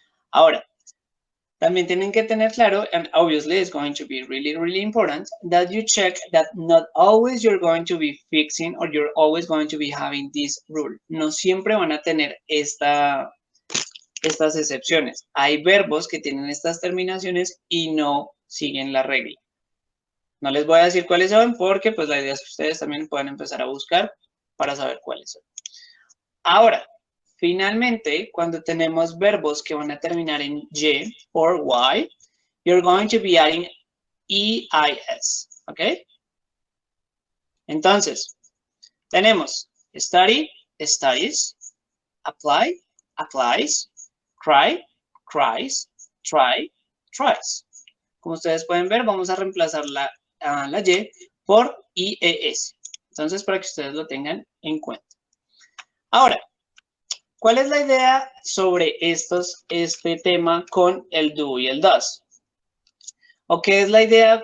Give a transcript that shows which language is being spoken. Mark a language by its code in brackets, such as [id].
[es] Ahora, también tienen que tener claro, [en] and obviously it's going to be really, really important, that you check that not always you're going to be fixing or you're always going to be having this rule. [es] No siempre van a tener estas excepciones. Hay verbos que tienen estas terminaciones y no siguen la regla. No les voy a decir cuáles son porque pues la idea es que ustedes también puedan empezar a buscar para saber cuáles son. Ahora, finalmente, cuando tenemos verbos que van a terminar en Y [en] or Y, you're going to be adding EIS, [es] ¿ok? Entonces, tenemos study, studies, apply, applies, cry, cries, try, tries. Como ustedes pueden ver, vamos a reemplazar la Y por IES. Entonces, para que ustedes lo tengan en cuenta. Ahora, ¿cuál es la idea sobre este tema con el do y el does? ¿O qué es la idea?